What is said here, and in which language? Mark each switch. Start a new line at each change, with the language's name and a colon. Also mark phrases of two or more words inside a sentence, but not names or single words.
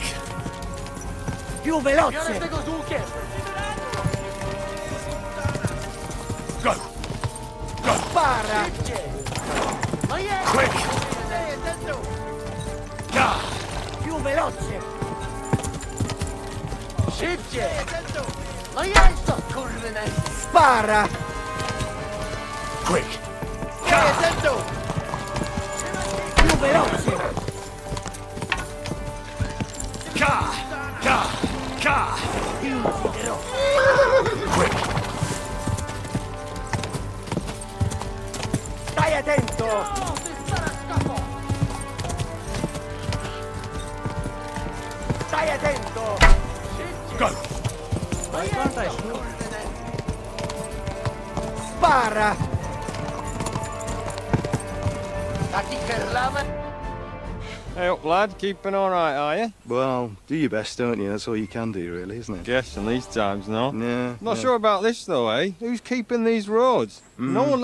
Italian: Più veloce!
English: Go!
Italian: Spara!
English: Quick!
Italian: Più veloce!
Polish: Szybciej! No jest to, kurwa!
Italian: Spara!
English: Quick!
Italian: Più veloce! Più veloce!
English: Quick!
Italian: Stai attento! Stai attento!
English: Go!
Italian: Spara!
English: Hey up, lad. Keeping all right, are you? Well, do your best, don't you? That's all you can do, really, isn't it? Guess in these times, no? Yeah. Not sure about this, though, eh? Who's keeping these roads? No Mm.